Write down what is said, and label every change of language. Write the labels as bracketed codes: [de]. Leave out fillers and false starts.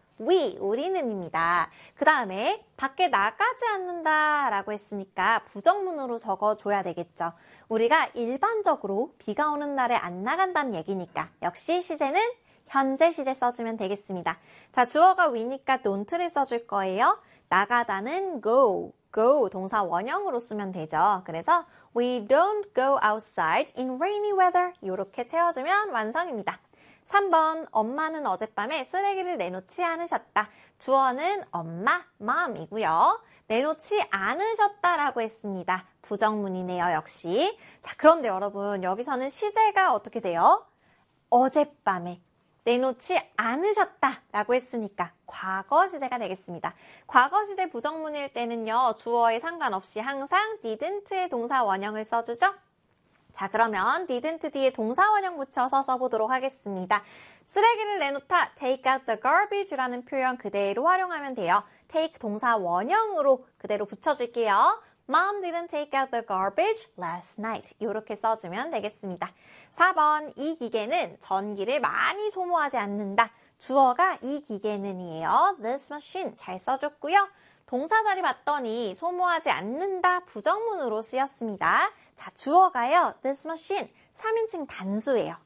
[ko] We, 우리는입니다. 그 다음에 밖에 나가지 않는다 라고 했으니까 부정문으로 적어줘야 되겠죠. 우리가 일반적으로 비가 오는 날에 안 나간다는 얘기니까 역시 시제는 현재 시제 써주면 되겠습니다. 자, 주어가 we니까 don't를 써줄 거예요. 나가다는 go. go 동사 원형으로 쓰면 되죠. 그래서 [en] we don't go outside in rainy weather. [ko] 이렇게 채워주면 완성입니다. 3번, 엄마는 어젯밤에 쓰레기를 내놓지 않으셨다. 주어는 엄마, mom이고요. 내놓지 않으셨다라고 했습니다. 부정문이네요, 역시. 자, 그런데 여러분, 여기서는 시제가 어떻게 돼요? 어젯밤에 내놓지 않으셨다라고 했으니까 과거 시제가 되겠습니다. 과거 시제 부정문일 때는요, 주어에 상관없이 항상 didn't의 동사 원형을 써주죠. 자, 그러면 didn't 뒤에 동사원형 붙여서 써보도록 하겠습니다. 쓰레기를 내놓다, [en] take out the garbage [ko] 라는 표현 그대로 활용하면 돼요. take 동사원형으로 그대로 붙여줄게요. [en] Mom didn't take out the garbage last night. [ko] 이렇게 써주면 되겠습니다. 4번, 이 기계는 전기를 많이 소모하지 않는다. 주어가 이 기계는이에요. [en] this machine [ko] 잘 써줬고요. 동사 자리 봤더니 소모하지 않는다 부정문으로 쓰였습니다. 자, 주어가요. [en] this machine [ko] 3인칭 단수예요.